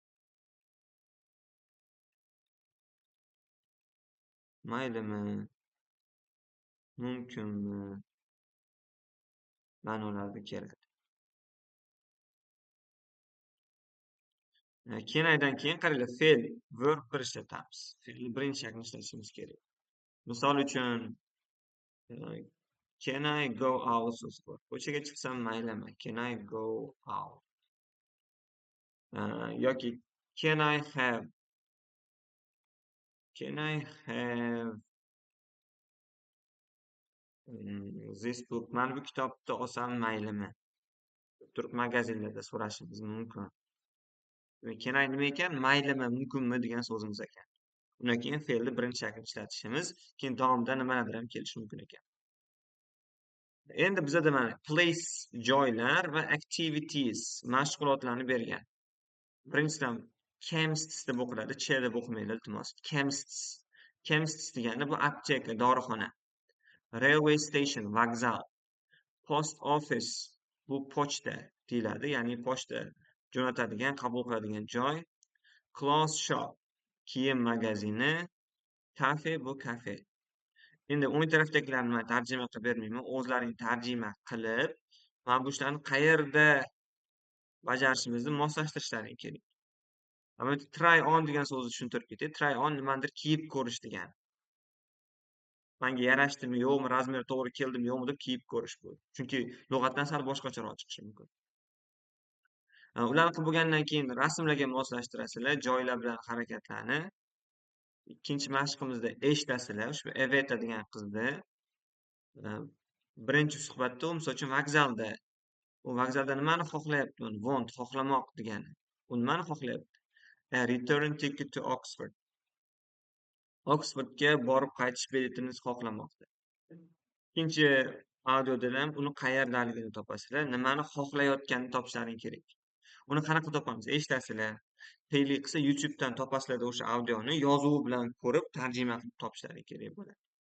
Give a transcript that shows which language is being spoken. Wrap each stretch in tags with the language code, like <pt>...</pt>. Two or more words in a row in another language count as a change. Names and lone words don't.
<uz>Maylimi, mumkinmi ma'nolarida keladi.</uz> <en>Can I'dan</en> <uz>keyin qaranglar, fe'l, verb bir ishlatamiz. Fe'lni birinchi shaklini ishlatishimiz kerak. Misol uchun</uz> <en>can I go out</en> <uz>so'zi bor. Ko'chaga chiqsam maylimi?</uz> <en>Can I go out? Yoki can I have this book?</en> <uz>Mana bu kitobni olsam maylimi? Turib magazinlarda so'rashimiz mumkin.</uz> <en>Can I</en> <uz>nima ekan? Maylimi, mumkinmi degan so'zimiz ekan. Undan keyin fe'lni birinchi shaklda ishlatishimiz, keyin davomida nimalardir ham kelishi mumkin ekan. Endi bizada mana place, joylar va activities, mashg'ulotlarni bergan. Birinchidan chemist deb o'qiladi, ch deb o'qimaydi, iltimos. Chemist degani bu apteka, dorixona.</uz> <en>Railway station, vokzal. Post office,</en> <uz>bu pochta deyiladi, ya'ni pochta jo'natadigan, qabul qiladigan joy.</uz> <en>Clothes shop,</en> <uz>kiyim magazini. Cafe, bu kafe. Endi o'ng tarafdagilarni man tarjima qilib bermayman, o'zlaring tarjima qilib, mana bu ishlarni qayerda bajarishimizni moslashtirishlaring kerak. Mana</uz> <en>try on</en> <uz>degan so'zni tushuntirib ketay.</uz> <en>Try on</en> <uz>nimanidir kiyib ko'rish degani. Menga yarashdimi, yo'qmi, razmeri to'g'ri keldimi, yo'qmi deb kiyib ko'rish bu. Chunki lug'atdan sal boshqacharoq chiqishi mumkin. Ularni qilib bo'lgandan keyin rasmlarga moslashtirasizlar, joylar bilan harakatlarni. Ikkinchi mashqimizda eshitasizlar, ushbu Eveta degan qizni birinchi suhbatda u misol uchun vokzalda, u vokzalda nimani xohlayapti? Want, xohlamoq degani. U nimani xohlayapti?</uz> <en>Return ticket to Oxford.</en> <uz>Oksfordga borib qaytish biletini xohlamoqda. Ikkinchi audioda ham uni qayerdaligini topasizlar, nimani xohlayotganini topishlaring kerak. Uni qanaqa topamiz? Eshitasizlar. Qiyinlik qilsa YouTubedan topasizlar o'sha audioni, yozuvi bilan ko'rib tarjima qilib topishlaring kerak bo'ladi.</uz>